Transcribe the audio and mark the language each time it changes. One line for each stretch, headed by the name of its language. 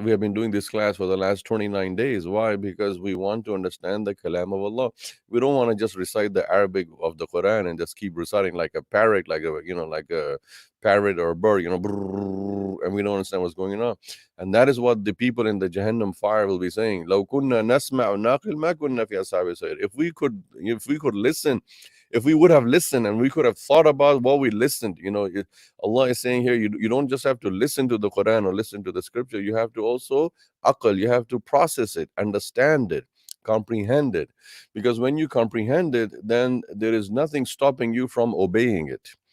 English: We have been doing this class for the last 29 days. Why? Because we want to understand the kalam of Allah. We don't want to just recite the Arabic of the Quran and just keep reciting like a parrot, like a parrot or a bird, brrrr, and we don't understand what's going on. And that is what the people in the Jahannam fire will be saying.
Arabic: لو كنا نسمع ونعقل ما كنا في أصحاب السعير.
English: If we could listen, if we would have listened and we could have thought about what we listened, Allah is saying here, you don't just have to listen to the Quran or listen to the scripture. You have to also aql, you have to process it, understand it, comprehend it. Because when you comprehend it, then there is nothing stopping you from obeying it.